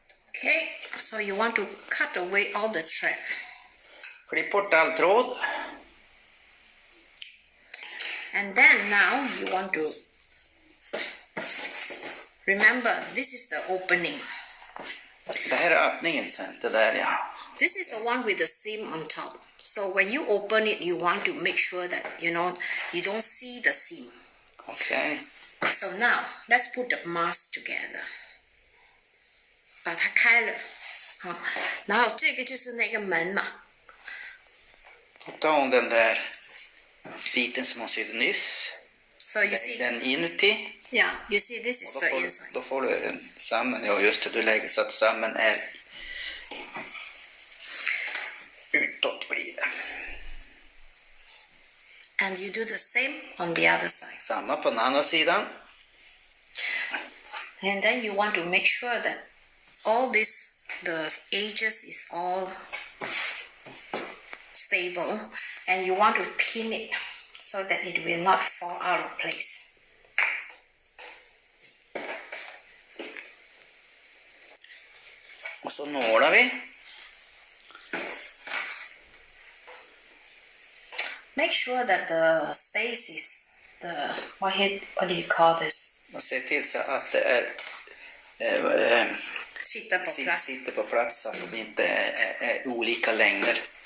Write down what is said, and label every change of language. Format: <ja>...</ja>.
<en>Okay, so you want to cut away all the thread.</en> <sv>Klipp bort all tråd.</sv> <en>And then now you want to remember this is the opening.</en> <sv>Det här är öppningen sen, det där ja.</sv> <en>This is the one with the seam on top. So when you open it, you want to make sure that you don't see the seam.</en> <sv>Okej.</sv> <en>So now let's put the mask together.</en> <zh>把它开了，好，然后这个就是那个门嘛。</zh> <sv>Då tar hon den där biten som hon sydde nyss.</sv> <en>So you see,</en> <sv>Den inuti.</sv> <en>yeah, you see this is</en> <sv>Och</sv> <en>the inside.</en> <sv>då får du en sömmen, ja just det, du lägger så att sömmen är utåt blir det.</sv> <en>And you do the same on the other side.</en> <sv>Samma på den andra sidan.</sv> <en>And then you want to make sure that all this, the edges is all stable, and you want to pin it so that it will not fall out of place.</en> <sv>Och så nålar vi.</sv> <en>Make sure that the space is what do you call this?</en> <sv>Och se till så att det är Sitta på plats. sitter på plats så att de inte är olika längder.</sv>